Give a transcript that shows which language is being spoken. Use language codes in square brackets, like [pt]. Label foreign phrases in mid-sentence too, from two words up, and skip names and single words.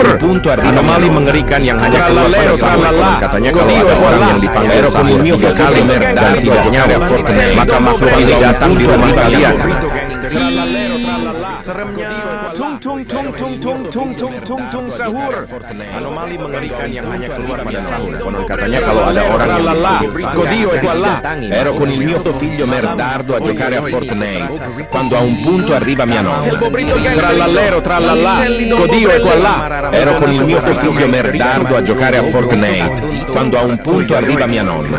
[id] Anomali mengerikan yang hanya keluar pada sahur. Katanya kalau ada orang yang dipanggil sahur 3 kali dan tidak nyaut, maka makhluk ini datang di rumah kalian. Seremnya tung tung tung tung tung tung tung tung tung sahur. Anomali mengerikan yang hanya keluar pada sahur. Konon katanya kalau ada orang yang [it] Dio è qua là. Ero con il mio figlio merdardo a giocare a Fortnite quando a un punto arriva mia nonna. Trallallero trallallà. Dio è qua là. Ero con il mio figlio merdardo a giocare a Fortnite quando a un punto arriva mia nonna.